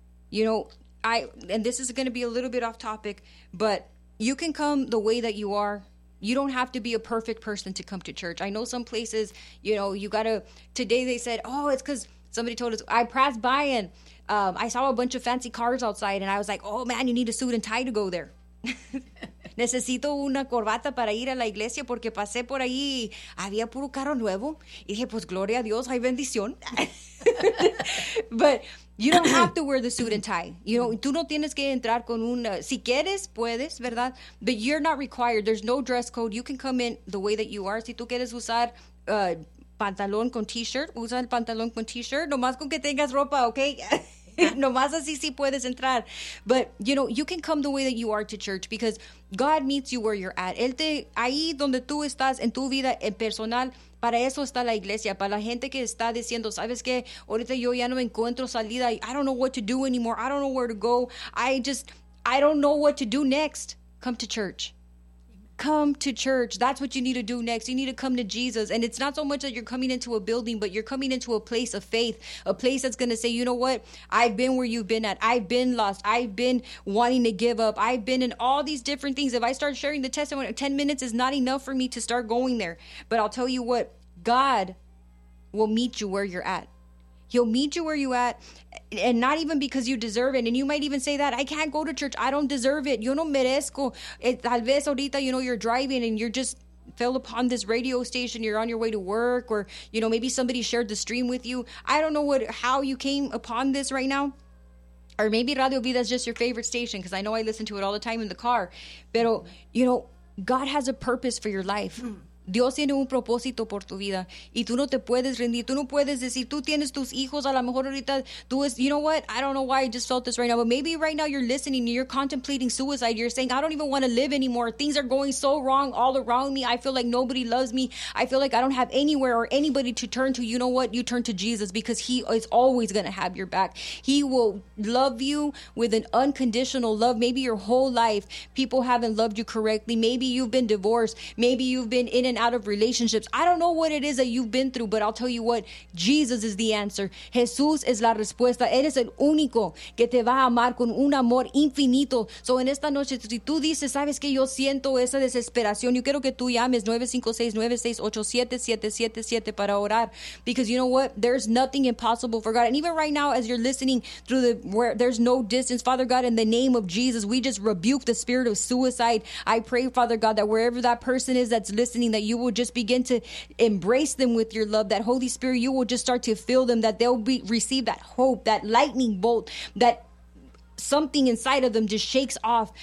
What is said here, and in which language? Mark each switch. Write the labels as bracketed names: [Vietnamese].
[English] You know, and this is going to be a little bit off topic, but you can come the way that you are. You don't have to be a perfect person to come to church. I know some places, you know, you got to, today they said, oh, it's because somebody told us, I passed by and I saw a bunch of fancy cars outside and I was like, oh man, you need a suit and tie to go there. [Spanish] Necesito una corbata para ir a la iglesia porque pasé por ahí, había puro carro nuevo, y dije, pues gloria a Dios, hay bendición. [English] But you don't have to wear the suit and tie. You know, [Spanish] tú no tienes que entrar con una, si quieres, puedes, ¿verdad? [English] But you're not required. There's no dress code. You can come in the way that you are. [Spanish] Si tú quieres usar pantalón con t-shirt, usa el pantalón con t-shirt, nomás con que tengas ropa, okay? Nomás así sí puedes entrar. [English] But, you know, you can come the way that you are to church because God meets you where you're at. [Spanish] Él te, ahí donde tú estás en tu vida en personal, para eso está la iglesia. Para la gente que está diciendo, ¿sabes qué? Ahorita yo ya no encuentro salida. [English] I don't know what to do anymore. I don't know where to go. I don't know what to do next. Come to church. Come to church. That's what you need to do next. You need to come to Jesus. And it's not so much that you're coming into a building, but you're coming into a place of faith, a place that's going to say, you know what? I've been where you've been at. I've been lost. I've been wanting to give up. I've been in all these different things. If I start sharing the testimony, 10 minutes is not enough for me to start going there. But I'll tell you what, God will meet you where you're at. He'll meet you where you're at, and not even because you deserve it. And you might even say that, I can't go to church. I don't deserve it. [Spanish] Yo no merezco. Tal vez ahorita, [English] you know, you're driving and you're just fell upon this radio station. You're on your way to work, or, you know, maybe somebody shared the stream with you. I don't know what how you came upon this right now. Or maybe Radio Vida is just your favorite station, because I know I listen to it all the time in the car. [Spanish] Pero, [English] you know, God has a purpose for your life. [Spanish] Dios tiene un propósito por tu vida y tú no te puedes rendir. Tú no puedes decir, tú tienes tus hijos, a lo mejor ahorita tú es, [English] you know what? I don't know why I just felt this right now, but maybe right now you're listening and you're contemplating suicide. You're saying, I don't even want to live anymore. Things are going so wrong all around me. I feel like nobody loves me. I feel like I don't have anywhere or anybody to turn to. You know what? You turn to Jesus, because he is always going to have your back. He will love you with an unconditional love. Maybe your whole life people haven't loved you correctly. Maybe you've been divorced. Maybe you've been in and out of relationships. I don't know what it is that you've been through, but I'll tell you what, Jesus is the answer. [Spanish] Jesús es la respuesta. Eres el único que te va a amar con un amor infinito. So en esta noche, si tú dices, sabes que yo siento esa desesperación, yo quiero que tú llames 956-968-7777 para orar. [English] Because you know what? There's nothing impossible for God. And even right now, as you're listening through the, where there's no distance, Father God, in the name of Jesus, we just rebuke the spirit of suicide. I pray, Father God, that wherever that person is that's listening, that you will just begin to embrace them with your love, that Holy Spirit, you will just start to fill them, that they'll be receive that hope, that lightning bolt, that something inside of them just shakes off.